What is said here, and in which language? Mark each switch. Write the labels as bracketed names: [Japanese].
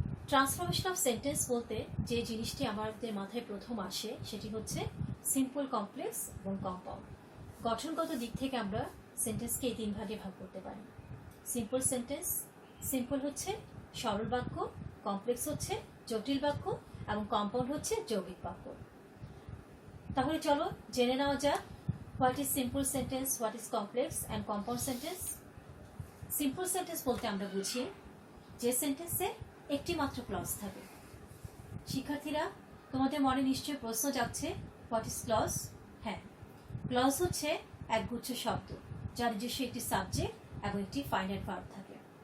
[Bangla] Transformation of sentence বলতে যে জিনিসটি আমাদের মাথায় প্রথম আসে সেটি হচ্ছে সিম্পল, কমপ্লেক্স এবং কম্পাউন্ড। গঠনগত দিক থেকে আমরা সেন্টেন্সকে এই 3 ভাগে ভাগ করতে পারি। সিম্পল সেন্টেন্স, সিম্পল হচ্ছে সরল বাক্য, কমপ্লেক্স হচ্ছে জটিল বাক্য এবং কম্পাউন্ড হচ্ছে যৌগিক বাক্য। তাহলে চলো জেনে নেওয়া যাক [English] what is simple sentence, what is complex and compound sentence. [Bangla] Simple sentence বলতে আমরা বুঝি যে সেন্টেন্সে একটি মাত্র ক্লজ থাকে। শিক্ষার্থীরা, তোমাদের মনে নিশ্চয়ই প্রশ্ন যাচ্ছে হোয়াট ইজ ক্লজ। হ্যাঁ, ক্লজ হচ্ছে একগুচ্ছ শব্দ যার নিজস্ব একটি সাবজেক্ট এবং একটি ফাইনাইট ভার্ব থাকে।